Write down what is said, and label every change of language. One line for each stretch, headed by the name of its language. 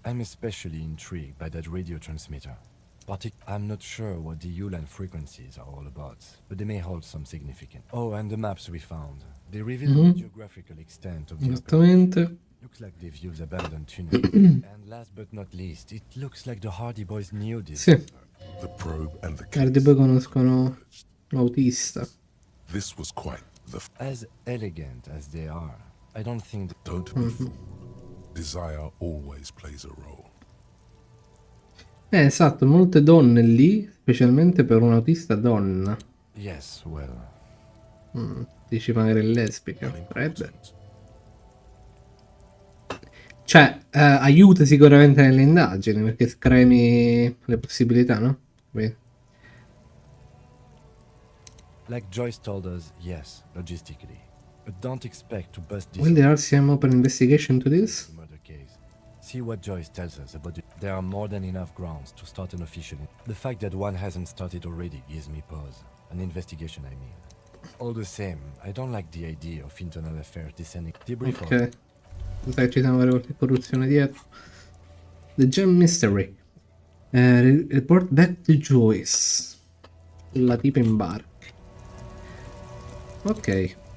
English: I'm especially intrigued by that radio transmitter. I'm not sure what the Ulan frequencies are all about, but they may hold some significance. Oh, and the maps we found. They reveal the geographical extent of the
Italian: Esattamente.
English: Looks like they've used abandoned tunnels. And last but not least, it looks like the Hardy Boys knew this.
Italian: Sì.
English: The probe and the
Italian: Hardy poi conoscono l'autista.
English: This was quite the as elegant as they are. I don't think don't be fooled. Desire always plays a role.
Italian: Esatto, molte donne lì, specialmente per un autista donna.
English: Yes, well.
Italian: Dici magari è lesbica, potrebbe. Cioè, aiuta sicuramente nelle indagini, perché scremi le possibilità, no? Vedi?
English: Like Joyce told us, yes, logistically. But don't expect to bust this. Will the RCM open investigation to this? Murder case. See what Joyce tells us about it. There are more than enough grounds to start an official. The fact that one hasn't started already gives me pause. An investigation, I mean. All the same, I don't like the idea of internal affairs descending. Debrief. Ok.
Italian: Sai, ci siamo qualche corruzione dietro.
English: The Gem Mystery. Report back to Joyce.
Italian: La tipa in barca.
English: Ok.